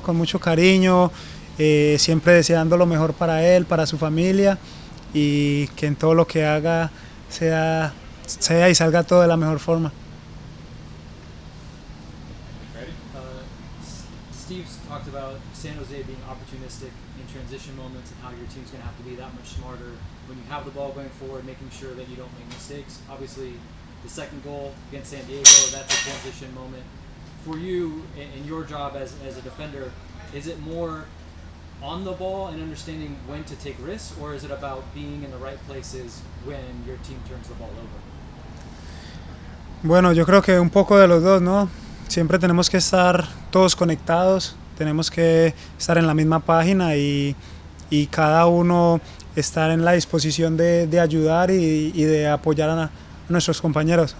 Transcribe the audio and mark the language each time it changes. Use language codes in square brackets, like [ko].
[es] Con mucho cariño, siempre deseando lo mejor para él, para su familia, y que en todo lo que haga sea y salga todo de la mejor forma. [en] Steve's talked about San Jose being opportunistic in transition moments and how your team's going to have to be that much smarter when you have the ball going forward, making sure that you don't make mistakes. Obviously, the second goal against San Diego, that's a transition moment. For you, in your job as a defender, is it more on the ball and understanding when to take risks, or is it about being in the right places when your team turns the ball over? [es] Bueno, yo creo que un poco de los dos, ¿no? Siempre tenemos que estar todos conectados, tenemos que estar en la misma página y cada uno estar en la disposición de ayudar y de apoyar a nuestros compañeros.